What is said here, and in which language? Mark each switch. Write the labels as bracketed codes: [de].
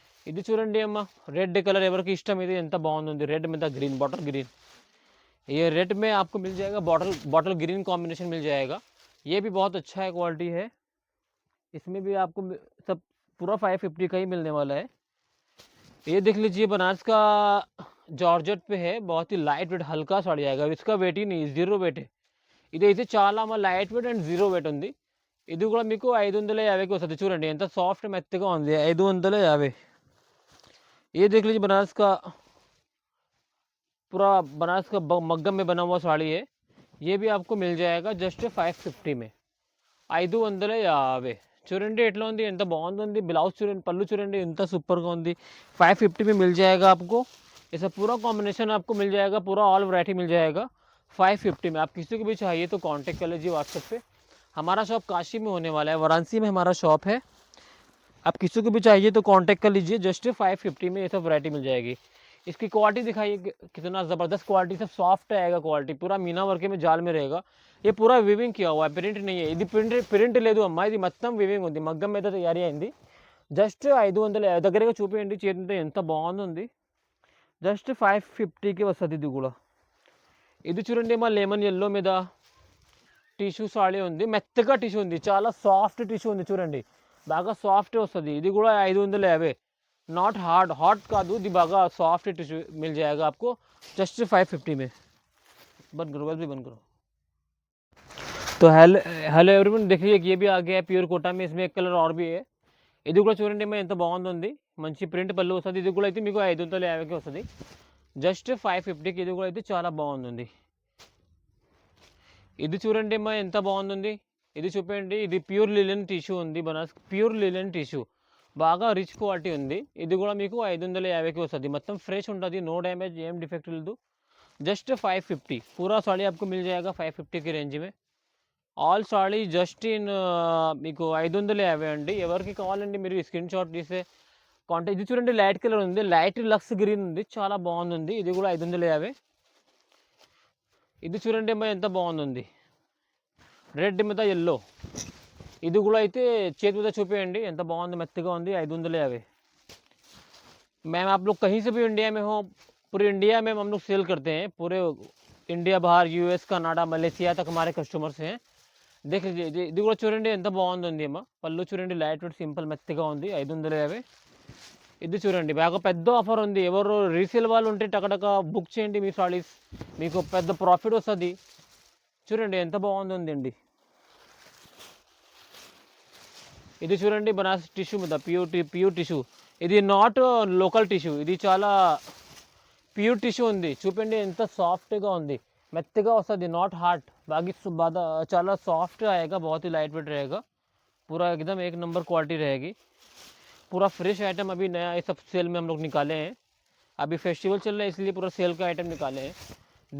[te] ఇది చూడండి అమ్మ, రెడ్ కలర్ ఎవరికి ఇష్టం, ఇది ఎంత బాగుంది. రెడ్ మీద [hi] ग्रीन, बॉटल ग्रीन. ये रेड में आपको मिल जाएगा, बॉटल ग्रीन कॉम्बिनेशन मिल जाएगा. ये भी बहुत अच्छा है, क्वालिटी है. इसमें भी आपको सब पूरा 550 का ही मिलने वाला है. ये देख लीजिए, बनारस का जॉर्जेट पे है, बहुत ही लाइट वेट हल्का साड़ी आएगा. इसका वेट ही नहीं, 0 वेट है. [te] ఇదైతే చాలా లైట్ వెయిట్ అండ్ 0 వెయిట్ ఉంది. ఇది కూడా మీకు 550కి వస్తుంది. చూడండి ఎంత సాఫ్ట్ మెత్తగా ఉంది, 550. [hi] ये देख लीजिए, बनारस का पूरा बनारस का मग्गम में बना हुआ साड़ी है. ये भी आपको मिल जाएगा जस्ट 550 में. 550. [te] చూడండి ఎట్లా ఉంది, ఎంత బాగుంది ब्लाउज చూడండి, पल्लू చూడండి ఎంత సూపర్గా ఉంది। [hi] 550 में मिल जाएगा आपको, ऐसा पूरा कॉम्बिनेशन आपको मिल जाएगा, पूरा ऑल वैरायटी मिल जाएगा 550 में। आप किसी को भी चाहिए तो कांटेक्ट कर लीजिए व्हाट्सएप पे। हमारा शॉप काशी में होने वाला है, वाराणसी में हमारा शॉप है। आप किसी को भी चाहिए तो कांटेक्ट कर लीजिए, जस्ट 550 में ये सब वैरायटी मिल जाएगी। इसकी क्वालिटी दिखाइए कितना ज़बरदस्त क्वालिटी, सब सॉफ्ट आएगा क्वालिटी, पूरा मीना वर्क में जाल में रहेगा। ये पूरा వివింగ్ किया हुआ है, प्रिंट नहीं है, [te] ఇది ప్రింట్ లేదు అమ్మా, ఇది మొత్తం వివింగ్ ఉంది, మగ్గం మీద తయారీ అయింది। జస్ట్ 500 దగ్గరగా చూపించండి, చేతితో ఎంత బాగుంది, జస్ట్ 550కి వస్తుంది ఇది కూడా। ఇది చూడండి మా లెమన్ ఎల్లో మీద టిష్యూ సాడీ ఉంది, మెత్తగా టిష్యూ ఉంది, చాలా సాఫ్ట్ టిష్యూ ఉంది చూడండి, బాగా సాఫ్ట్ వస్తుంది। ఇది కూడా 550, नॉट हॉट కాదు, ఇది బాగా [hi] सॉफ्ट टिश्यू मिल जाएगा आपको जस्ट 550 में। बंद करो, बस भी बंद करो। तो हेलो एवरीवन, देखिए ये भी आ गया है प्योर कोटा में, इसमें एक कलर और भी है। [te] ఇది కూడా చూడండి మా ఎంత బాగుంది, మంచి ప్రింట్ పళ్ళు వస్తుంది। ఇది కూడా అయితే మీకు 550కి వస్తుంది, జస్ట్ 550కి। ఇది కూడా అయితే చాలా బాగుంది। ఇది చూడండి మా ఎంత బాగుంది, ఇది చూపండి, ఇది ప్యూర్ లిలెన్ టిష్యూ ఉంది, బనారస్ ప్యూర్ లిలెన్ టిష్యూ, బాగా రిచ్ క్వాలిటీ ఉంది। ఇది కూడా మీకు 550కి వస్తుంది, మొత్తం ఫ్రెష్ ఉంటుంది, [en] no damage, [te] ఏం డిఫెక్ట్ లేదు, जस्ट 550। [hi] पूरा साड़ी आपको मिल जाएगा 550 की रेंज में। [te] ఆల్ సాడీ జస్ట్ ఇన్ మీకు 550 అండి। ఎవరికి కావాలండి మీరు స్క్రీన్ షాట్ తీసే కాంటాక్ట్। ఇది చూడండి లైట్ కలర్ ఉంది, లైట్ లక్స్ గ్రీన్ ఉంది, చాలా బాగుంది, ఇది కూడా 550। ఇది చూడండి అమ్మా ఎంత బాగుంది, రెడ్ మీద ఎల్లో, ఇది కూడా అయితే చేతి మీద చూపేయండి ఎంత బాగుంది, మెత్తగా ఉంది, 550। [hi] मैम आप लोग कहीं से भी इंडिया में हो, पूरे इंडिया में हम लोग सेल करते हैं, पूरे इंडिया बाहर यूएस कनाडा मलेशिया तक हमारे कस्टमर्स हैं। देख लीजिए, [te] ఇది కూడా చూడండి ఎంత బాగుంది అమ్మా, పళ్ళు చూడండి లైట్ వెయిట్ సింపుల్ మెత్తగా ఉంది, 550। ఇది చూడండి బాగా పెద్ద ఆఫర్ ఉంది, ఎవరు రీసేల్ వాళ్ళు ఉంటే టకటక బుక్ చేయండి మీ సారీస్, మీకు పెద్ద ప్రాఫిట్ వస్తుంది। చూడండి ఎంత బాగుందండి, ఇది చూడండి బనారస్ టిష్యూ మీద ప్యూర్ టిష్యూ, ఇది నాట్ లోకల్ టిష్యూ, ఇది చాలా ప్యూర్ టిష్యూ ఉంది, చూపండి ఎంత సాఫ్ట్గా ఉంది, మెత్తగా వస్తుంది, [hi] नॉट हार्ड, बाकी చాలా सॉफ्ट आएगा, बहुत ही लाइट वेट रहेगा, पूरा एकदम एक नंबर क्वालिटी रहेगी, पूरा फ्रेश आइटम अभी नया ये सब सेल में हम लोग निकाले हैं, अभी फेस्टिवल चल रहा है इसलिए पूरा सेल का आइटम निकाले हैं।